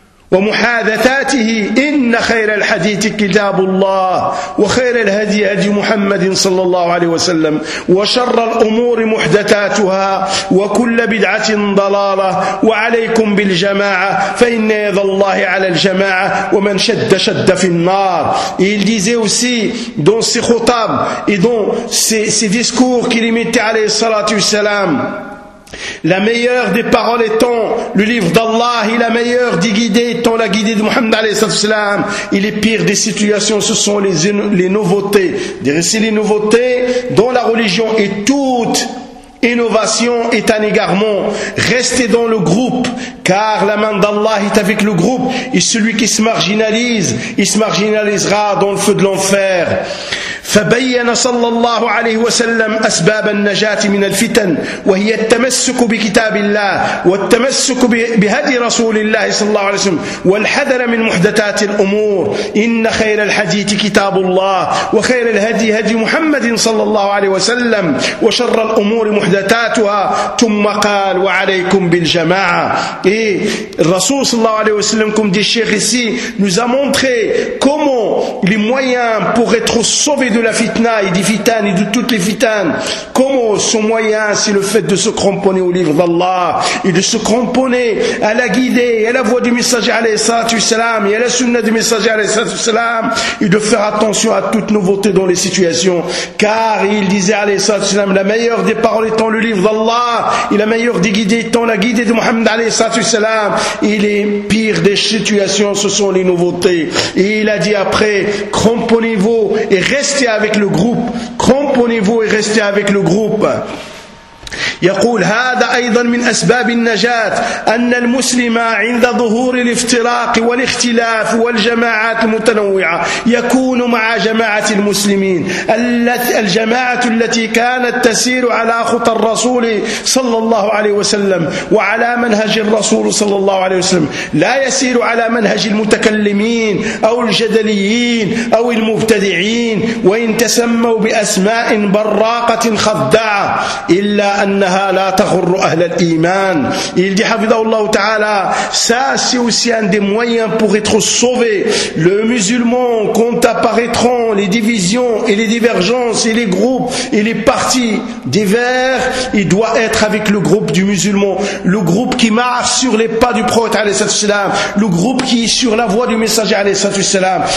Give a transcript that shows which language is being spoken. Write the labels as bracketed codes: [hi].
[ar] ومحادثاته إن خير الحديث كتاب الله وخير الهدي هدي محمد صلى الله عليه وسلم وشر الأمور محدثاتها وكل بدعة ضلالة وعليكم بالجماعة فإن يد الله على الجماعة ومن شد شد في النار. [fr] Il disait aussi dans ses khutabs et dans ses discours qu'il imitait [ar] عليه الصلاة والسلام: [fr] la meilleure des paroles étant le livre d'Allah, et la meilleure des guidées étant la guidée de Muhammad [ar] alayhi salatu wasalam, [fr] et les pires des situations, ce sont les nouveautés. Dressez les nouveautés dans la religion, et toute innovation est un égarement. Restez dans le groupe, car la main d'Allah est avec le groupe, et celui qui se marginalise, il se marginalisera dans le feu de l'enfer. [ar] فبين صلى الله عليه وسلم أسباب النجاة من الفتن وهي التمسك بكتاب الله والتمسك بهدي رسول الله صلى الله عليه وسلم والحذر من محدثات الأمور إن خير الحديث كتاب الله وخير الهدي هدي محمد صلى الله عليه وسلم وشر الأمور محدثاتها ثم قال وعليكم بالجماعة. الرسول صلى الله عليه وسلم [fr] comme dit Cheikh ici nous a montré comment les moyens pour être sauvés de la fitna et des fitanes et de toutes les fitanes. Comment son moyen, c'est le fait de se cramponner au livre d'Allah et de se cramponner à la guidée, à la voix du messager [ar] alayhi salatu wasalam [fr] et à la sunna du messager alayhi salatu wasalam, et de faire attention à toute nouveauté dans les situations. Car il disait [ar] alayhi salatu wasalam: [fr] la meilleure des paroles étant le livre d'Allah, et la meilleure des guidées étant la guidée de Muhammad alayhi salatu wasalam, et les pires des situations, ce sont les nouveautés. Et il a dit après: cramponnez-vous et restez avec le groupe, cramponnez-vous et restez avec le groupe. [ar] يقول: هذا أيضا من أسباب النجاة أن المسلم عند ظهور الافتراق والاختلاف والجماعات المتنوعة يكون مع جماعة المسلمين الجماعة التي كانت تسير على خطى الرسول صلى الله عليه وسلم وعلى منهج الرسول صلى الله عليه وسلم، لا يسير على منهج المتكلمين أو الجدليين أو المبتدعين وإن تسموا بأسماء براقة خداعة إلا أنها لا تغر أهل الإيمان. [fr] Il dit [ar] حفظه الله تعالى: [fr] ça c'est aussi un des moyens pour être sauvé le musulman quand apparaîtront les divisions et les divergences et les groupes et les partis divers. Il doit être avec le groupe du musulman, le groupe qui marche sur les pas du prophète [ar] عليه الصلاة والسلام, [fr] le groupe qui est sur la voie du messager عليه الصلاة والسلام.